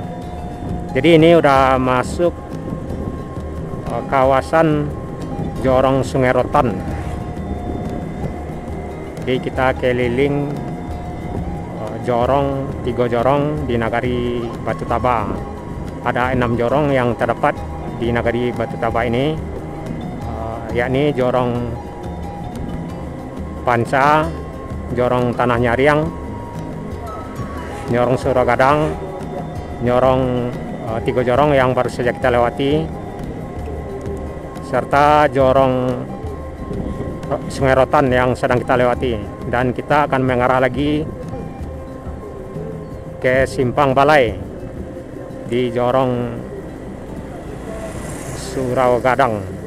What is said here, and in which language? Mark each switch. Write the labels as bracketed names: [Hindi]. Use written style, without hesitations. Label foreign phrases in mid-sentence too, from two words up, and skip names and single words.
[Indonesian] Jadi ini udah masuk kawasan jorong Sungai Rotan. Jadi kita keliling jorong 3 jorong di Nagari Batu Taba. Ada 6 jorong yang terdapat di Nagari Batu Taba ini, yakni jorong Panca, jorong Tanah Nyariang, jorong Surogadang, jorong 3 jorong yang baru saja kita lewati, serta jorong Sungai Rotan yang sedang kita lewati. Dan kita akan mengarah lagi ke Simpang Balai di jorong Surogadang.